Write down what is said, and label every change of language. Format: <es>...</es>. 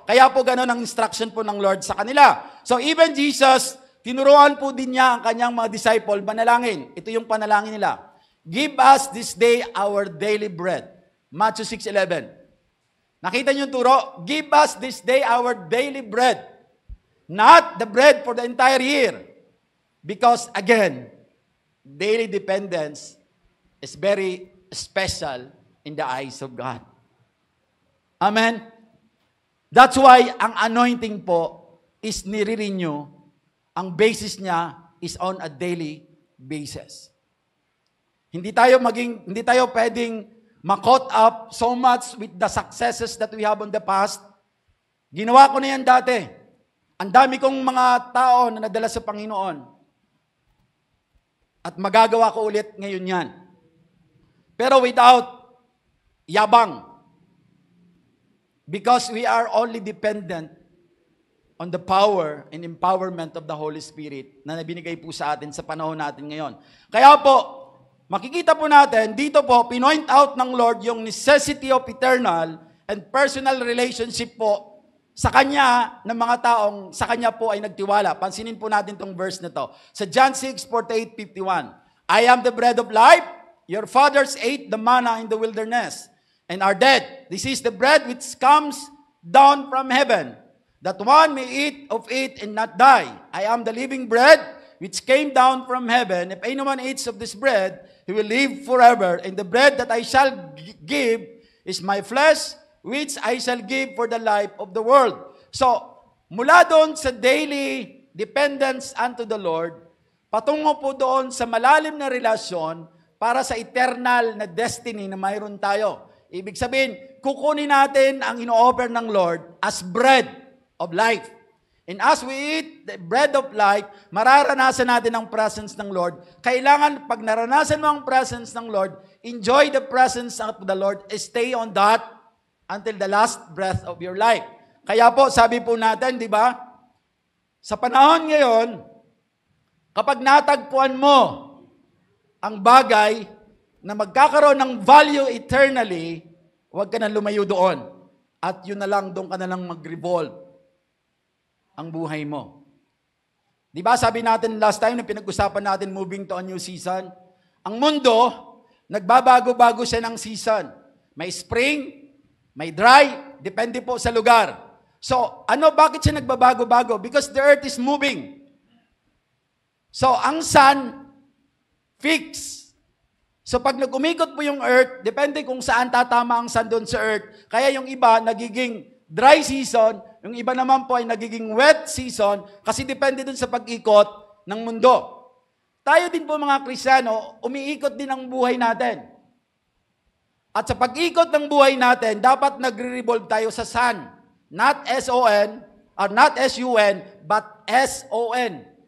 <tl>Kaya po ganun ang instruction po ng Lord sa kanila.</tl> <en>So even Jesus,</en> <tl>tinuruan po din niya ang kanyang mga disciple, manalangin. Ito yung panalangin nila.</tl> <en>Give us this day our daily bread. Matthew 6:11.</en> <tl>Nakita niyo yung turo?</tl> <en>Give us this day our daily bread. Not the bread for the entire year. Because again, daily dependence is very special in the eyes of God. Amen?</en> <tl>That's why ang anointing po is nire-renew. Ang basis niya is on a daily basis. Hindi tayo pwedeng</tl> <en>ma-caught up so much with the successes that we have on the past.</en> <tl>Ginawa ko na yan dati. Ang dami kong mga tao na nadala sa Panginoon. At magagawa ko ulit ngayon yan. Pero without yabang.</tl> <en>Because we are only dependent on the power and empowerment of the Holy Spirit</en> <tl>na binigay po sa atin sa panahon natin ngayon. Kaya po, makikita po natin, dito po, pinoint out ng Lord yung necessity of eternal and personal relationship po sa Kanya ng mga taong sa Kanya po ay nagtiwala. Pansinin po natin itong verse na to.</tl> <en>Sa John 6:48-51, I am the bread of life. Your fathers ate the manna in the wilderness and are dead. This is the bread which comes down from heaven, that one may eat of it and not die. I am the living bread which came down from heaven. If anyone eats of this bread, he will live forever. And the bread that I shall give is my flesh, which I shall give for the life of the world.</en> <tl>So, mula doon sa daily dependence unto the Lord, patungo po doon sa malalim na relasyon para sa eternal na destiny na mayroon tayo. Ibig sabihin, kukunin natin ang ino-offer ng Lord as bread of life.</tl> <en>And as we eat the bread of life,</en> <tl>mararanasan natin ang presence ng Lord. Kailangan, pag naranasan mo ang presence ng Lord,</tl> <en>enjoy the presence of the Lord, stay on that until the last breath of your life.</en> <tl>Kaya po, sabi po natin, di ba? Sa panahon ngayon, kapag natagpuan mo ang bagay na magkakaroon ng value eternally, huwag ka na lumayo doon. At yun na lang, doon ka na lang mag-revolve ang buhay mo. Di ba sabi natin last time na pinag-usapan natin</tl> <en>moving to a new season?</en> <tl>Ang mundo, nagbabago-bago siya ng season. May spring, may dry, depende po sa lugar. So, bakit siya nagbabago-bago?</tl> <en>Because the earth is moving.</en> <tl>So, ang sun, fixed. So pag nag-umikot po yung earth, depende kung saan tatama ang sun doon sa earth. Kaya yung iba nagiging dry season, yung iba naman po ay nagiging wet season kasi depende doon sa pag-ikot ng mundo. Tayo din po mga Kristiyano, umiikot din ang buhay natin. At sa pag-ikot ng buhay natin, dapat nagre-revolve tayo sa sun.</tl> <en>Not S-O-N, or not S-U-N, but S-O-N.</en>